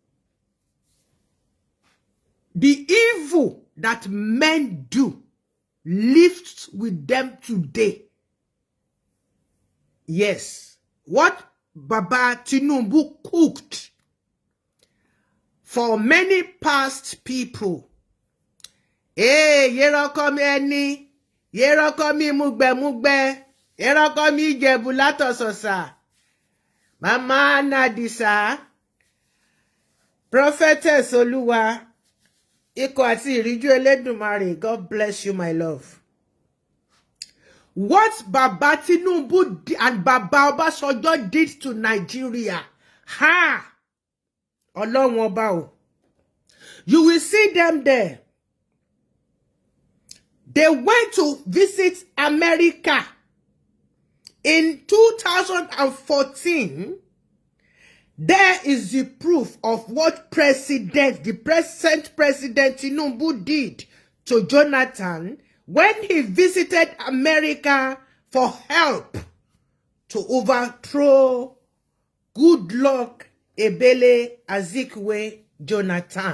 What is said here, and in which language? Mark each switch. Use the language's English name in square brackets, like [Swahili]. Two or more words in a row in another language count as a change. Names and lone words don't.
[English] The evil that men do lives with them today. Yes, what Baba Tinubu cooked for many past people. [Yoruba] Yerokomi eni, yerokomi mugbe, yerokomi Ìjẹ̀bú látọ̀sọ̀sà. Mama Nadisa, Prophetess Oluwa, Iko àti ìríjú Elédùmarè, [English] God bless you, my love. What Baba Tinubu and Baba Obasanjo did to Nigeria, [Yoruba] Ọlọ́run ọba o. [English] You will see them there. They went to visit America in 2014. There is the proof of what the present President Tinubu did to Jonathan when he visited America for help to overthrow Goodluck Ebele Azikiwe Jonathan.